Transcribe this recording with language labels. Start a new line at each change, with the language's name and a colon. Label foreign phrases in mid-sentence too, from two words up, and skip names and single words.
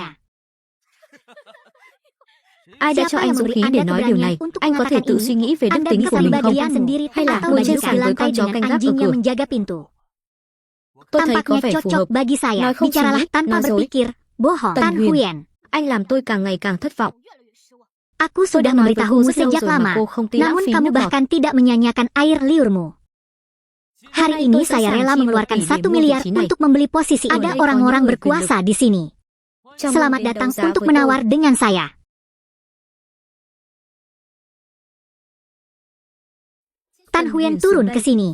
Vietnamese: Ai đã cho anh dũng khí để nói điều này? Anh có thể tự suy nghĩ về đức tính của mình không? Hay là ngồi trên sàn với con chó canh gác ở cửa? Tôi thấy có vẻ phù hợp. Nói không suy nghĩ, nói dối. Tần Huyền, anh làm tôi càng ngày càng thất vọng.
Indonesian: Aku sudah memberitahumu sejak lama, namun kamu bahkan tidak menyanyiakan air liurmu. Hari ini saya rela mengeluarkan 1 miliar untuk membeli posisi ini. Ada orang-orang berkuasa di sini. Selamat datang untuk menawar dengan saya. Tan Huen turun ke sini.